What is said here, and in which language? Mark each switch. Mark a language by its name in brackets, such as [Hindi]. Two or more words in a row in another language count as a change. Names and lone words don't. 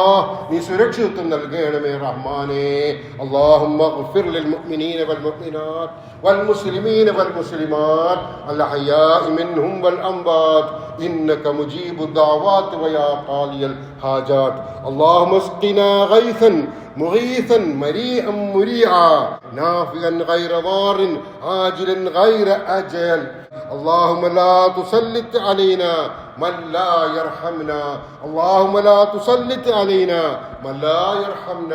[Malayalam] നീ സുരക്ഷിതത്വം നൽകണമേ റഹ്മാനെ. [Arabic] اللهم اغفر للمؤمنين والمؤمنات والمسلمين والمسلمات الأحياء منهم والأموات إنك مجيب الدعوات ويا قاضي الحاجات. അല്ലാഹുമ്മ اسقنا غيثا مغيثا مريئا مريعا نافعا غير ضار عاجلا غير آجل. اللهم لا تسلط علينا من لا يرحمنا. اللهم لا تسلط علينا من لا يرحمنا.